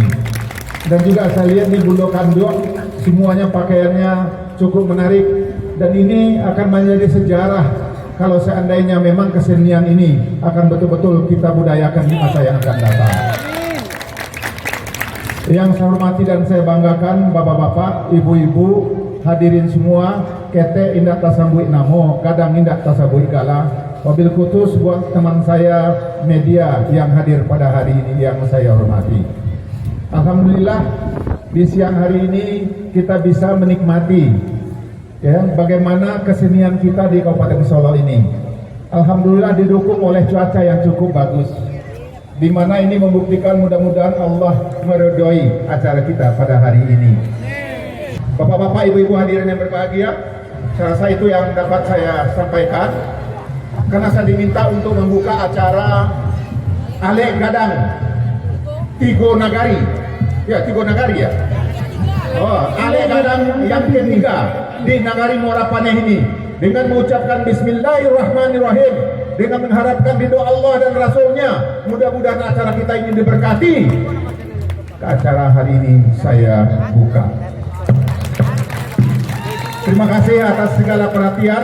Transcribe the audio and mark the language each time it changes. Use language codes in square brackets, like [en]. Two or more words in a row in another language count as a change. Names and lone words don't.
[id] Dan juga saya lihat di Bundokan Duang semuanya pakaiannya cukup menarik, dan ini akan menjadi sejarah kalau seandainya memang kesenian ini akan betul-betul kita budayakan di masa yang akan datang. Yang saya hormati dan saya banggakan bapak-bapak, ibu-ibu, hadirin semua, [min] kete indak tasambui namo, kadang indak tasambui gala. [id] Wabil khusus buat teman saya media yang hadir pada hari ini yang saya hormati. Alhamdulillah di siang hari ini kita bisa menikmati ya bagaimana kesenian kita di Kabupaten Solo ini. Alhamdulillah didukung oleh cuaca yang cukup bagus, di mana ini membuktikan mudah-mudahan Allah meridhoi acara kita pada hari ini. Bapak-bapak, ibu-ibu hadirin yang berbahagia, saya rasa itu yang dapat saya sampaikan, karena saya diminta untuk membuka acara Alek Gadang Tigo Nagari. Ya, Tigo Nagari ya. Oh, Alek Gadang yang ketiga di Nagari Muara Paneh ini, dengan mengucapkan Bismillahirrahmanirrahim, dengan mengharapkan ridho Allah dan Rasulnya, mudah-mudahan acara kita ini diberkati. Acara hari ini saya buka. Terima kasih atas segala perhatian.